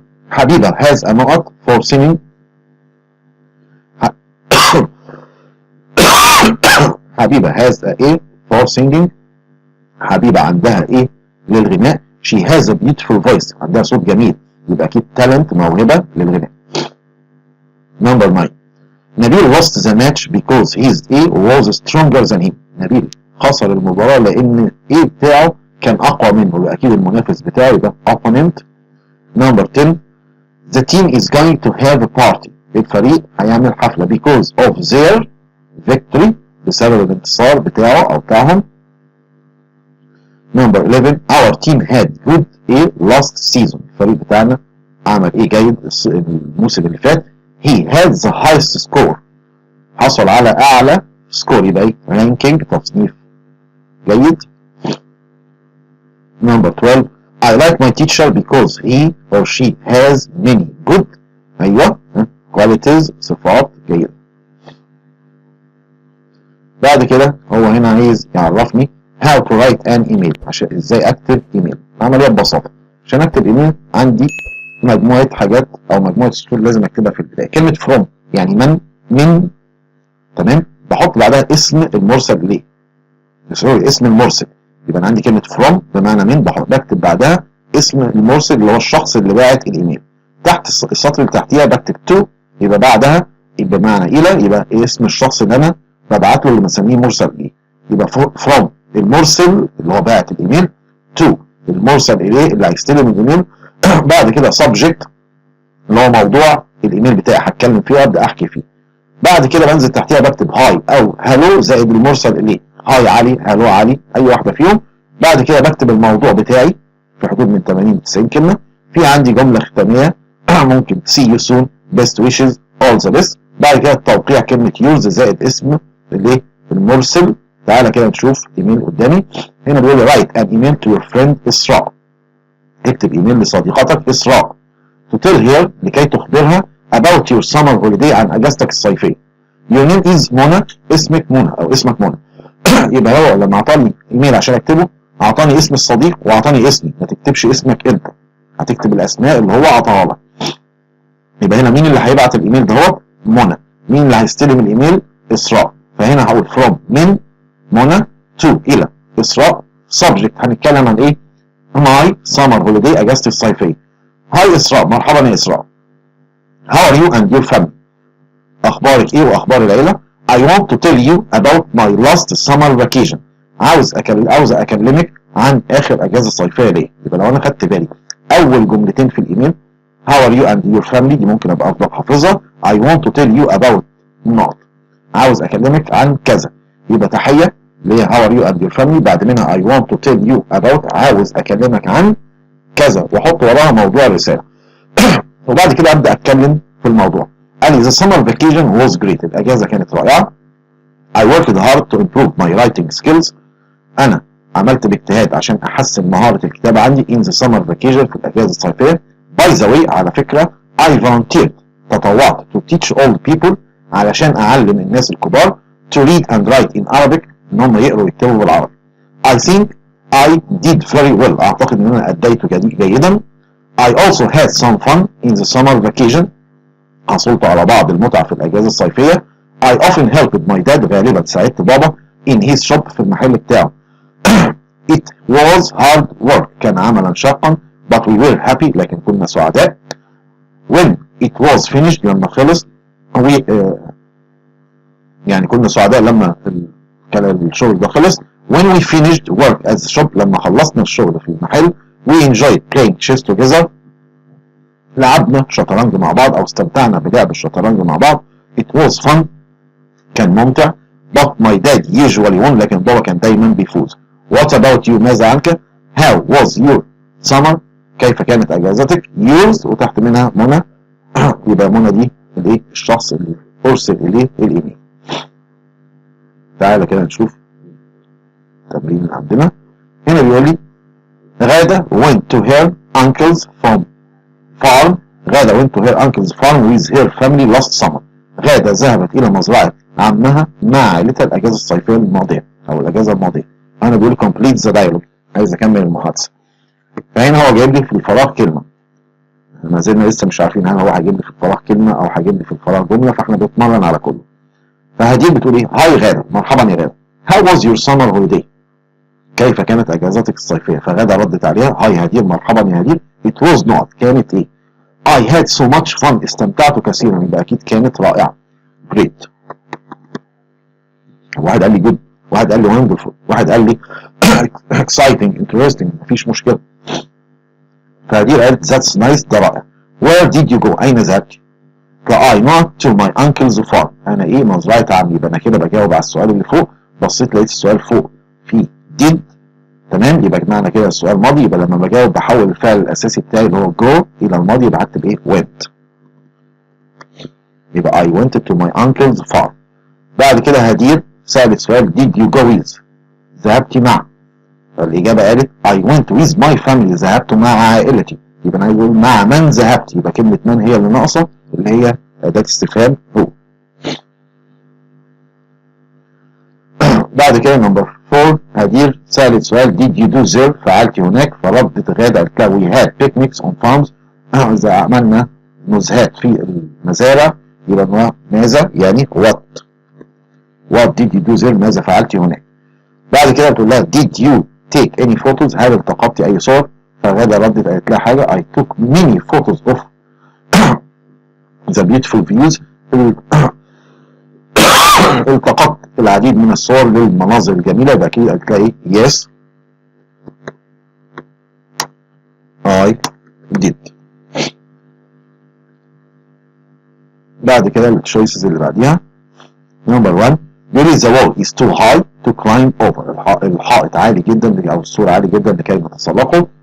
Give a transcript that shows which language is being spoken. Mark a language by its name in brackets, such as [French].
[Arabic] حبيبة [English] has a [Arabic] نقط [English] for singing [Arabic] حبيبة [English] has a [Arabic] ايه [English] for singing [Arabic] حبيبة عندها ايه للغناء [English] she has a beautiful voice [Arabic] عندها صوت جميل يبقى اكيد talent موهبة للغناء. [English] Number 9 [Arabic] نبيل [English] lost the match because his A was stronger than him [Arabic] نبيل خسر المباراة لان A بتاعه كان اقوى منه يبقى اكيد المنافس بتاعه يبقى opponent. [English] Number 10 the team is going to have a party [Arabic] الفريق هيعمل حفلة [English] because of their victory [Arabic] بسبب الانتصار بتاعه او بتاعهم. [English] Number 11 our team had good A last season [Arabic] الفريق بتاعنا عمل ايه جيد الموسم اللي فات [English] he had the highest score [Arabic] حصل على اعلى سكور يبقى ايه ranking تصنيف جيد. [English] Number 12 I like my teacher because he or she has many good ايوه qualities [Arabic] صفات جيدة. بعد كده هو هنا عايز يعرفني [English] how to write an email [Arabic] عشان ازاي اكتب ايميل. عملية ببساطة عشان اكتب ايميل عندي مجموعة حاجات او مجموعة سطور لازم اكتبها في البداية. كلمة from يعني من تمام بحط بعدها اسم المرسل اليه سوري اسم المرسل يبقى انا عندي كلمة from بمعنى من بكتب بعدها اسم المرسل اللي هو الشخص اللي باعت الايميل. تحت السطر اللي تحتيها بكتب to يبقى بعدها بمعنى الى يبقى اسم الشخص اللي انا ببعت له اللي بنسميه مرسل اليه يبقى from المرسل اللي هو باعت الايميل to المرسل اليه اللي هيستلم الايميل. بعد كده subject اللي هو موضوع الايميل بتاعي هتكلم فيه وابدا احكي فيه. بعد كده بنزل تحتيها بكتب هاي او هالو زائد المرسل اليه هاي علي هالو علي اي واحده فيهم. بعد كده بكتب الموضوع بتاعي في حدود من 80 ل 90 كلمه. في عندي جمله ختاميه ممكن [English] see you soon best wishes all the best. [Arabic] بعد كده التوقيع كلمه يوز زائد اسم الايه المرسل. تعالى كده نشوف ايميل قدامي هنا بيقول لي [English] write an email to your friend [Arabic] اسراء اكتب ايميل لصديقتك اسراء [English] to tell her [Arabic] لكي تخبرها [English] about your summer holiday [Arabic] عن اجازتك الصيفيه. [English] your name is [Arabic] منى اسمك منى او اسمك منى. يبقى هو لما اعطاني ايميل عشان اكتبه اعطاني اسم الصديق واعطاني اسمي ما تكتبش اسمك انت هتكتب الاسماء اللي هو اعطاها لك. يبقى هنا مين اللي هيبعت الايميل ده هو منى مين اللي هيستلم الايميل اسراء فهنا هقول from من منى to الى اسراء. subject هنتكلم عن ايه [English] my summer holiday [Arabic] اجازتي الصيفيه. هاي اسراء مرحبا يا اسراء. [English] how are you and your family [Arabic] اخبارك ايه واخبار العيله. [English] I want to tell you about my last summer vacation [Arabic] عاوز اكلمك عن اخر اجازه صيفيه ليا. يبقى لو انا خدت بالي اول جملتين في الايميل [English] how are you and your family [Arabic] دي ممكن ابقى افضل حافظها. [English] I want to tell you about not [Arabic] عاوز اكلمك عن كذا يبقى تحيه اللي هي [English] how are you and your family. [Arabic] بعد منها [English] I want to tell you about [Arabic] عاوز اكلمك عن كذا واحط وراها موضوع الرساله. وبعد كده ابدا اتكلم في الموضوع. قال لي [English] the summer vacation was great [Arabic] الاجازه كانت رائعه. [English] I worked hard to improve my writing skills. [Arabic] أنا عملت باجتهاد عشان أحسن مهارة الكتابة عندي [English] in the summer vacation [Arabic] في الأجازة الصيفية. [English] By the way [Arabic] على فكرة [English] I volunteered [Arabic] تطوعت [English] to teach old people [Arabic] علشان أعلم الناس الكبار [English] to read and write in Arabic [Arabic] إن هم يقروا ويكتبوا بالعربي. [English] I think I did very well. [Arabic] أعتقد إن أنا أديت جيدا. [English] I also had some fun in the summer vacation. [Arabic] حصلت على بعض المتعة في الأجازة الصيفية. [English] I often helped my dad. [Arabic] غالبا ساعدت بابا [English] in his shop [Arabic] في المحل بتاعه. [English] It was hard work. [Arabic] كان عملا شاقا [English] but we were happy. [Arabic] لكن كنا سعداء. [English] When it was finished [Arabic] لما خلص يعني كنا سعداء لما الشغل ده خلص. [English] When we finished work at the shop [Arabic] لما خلصنا الشغل في المحل [English] we enjoyed playing chess together. [Arabic] لعبنا شطرنج مع بعض أو استمتعنا بلعب الشطرنج مع بعض. [English] It was fun. [Arabic] كان ممتع. [English] But my dad usually won. [Arabic] لكن بابا كان دايما بيفوز. [English] What about you؟ [Arabic] ماذا عنك؟ [English] How was your summer؟ [Arabic] كيف كانت أجازتك؟ yours وتحت منها منى. يبقى منى دي الايه؟ الشخص اللي أرسل إليه الإيميل. تعالى كده نشوف التمرين اللي عندنا. هنا بيقول لي [English] Ghada went to her uncle's farm. Ghada went to her uncle's farm with her family last summer. [Arabic] غادة ذهبت إلى مزرعة عمها مع عائلتها الأجازة الصيفية الماضية أو الأجازة الماضية. أنا بقول [English] complete the dialogue. [Arabic] عايز أكمل المحادثة. فهنا هو جايب لي في الفراغ كلمة. ما زلنا لسه مش عارفين هل هو هيجيب لي في الفراغ كلمة أو هيجيب لي في الفراغ جملة، فإحنا بنتمرن على كله. فهدير بتقول إيه؟ هاي غادة، مرحبا يا غادة. [English] How was your summer holiday؟ [Arabic] كيف كانت أجازتك الصيفية؟ فغادة ردت عليها هاي هدير، مرحبا يا هدير. [English] It was not. [Arabic] كانت إيه؟ [English] I had so much fun. [Arabic] استمتعت كثيرا. يبقى أكيد كانت رائعة. Great. واحد قال لي good، واحد قال لي wonderful، واحد قال لي exciting interesting. مفيش مشكلة. فهدير قالت that's nice. ده رائع. [English] Where did you go؟ [Arabic] أين ذهبت؟ [English] I not to my uncle's farm. [Arabic] أنا إيه؟ مزرعة عمي. يبقى أنا كده بجاوب على السؤال اللي فوق. بصيت لقيت السؤال فوق في did. تمام. يبقى معنى كده السؤال ماضي. يبقى لما بجاوب بحول الفعل الأساسي بتاعي اللي هو go إلى الماضي. يبقى هكتب إيه؟ went. [English] يبقى I went to my uncle's farm. [Arabic] بعد كده هدير سألت سؤال [English] did you go with؟ [Arabic] ذهبت مع. فالإجابة قالت [English] I went with my family. [Arabic] ذهبت مع عائلتي. يبقى أنا هقول مع من ذهبت. يبقى كلمة من هي اللي ناقصة اللي هي أداة استفهام هو. بعد كده نمبر 4 هدير سألت سؤال [English] did you do there؟ [Arabic] فعلت هناك. فردت غادة قالت لها [English] we had picnics on farms. [Arabic] إذا عملنا نزهات في المزارع. يبقى ماذا يعني [English] what did you do there؟ [Arabic] ماذا فعلت هناك. بعد كده بتقول لها [English] did you take any photos؟ [Arabic] هل التقطت أي صور؟ فغادة ردت قالت لها حاجة [English] I took many photos of the beautiful views. [Arabic] التقطت العديد من الصور للمناظر الجميلة. يبقى أكيد قالت لها إيه؟ [English] yes I did. [Arabic] بعد كده التشويسز اللي بعديها. نمبر 1 بيقول [English] the wall is too high to climb over. [Arabic] الحائط عالي جدا أو السور عالي جدا لكي نتسلقه.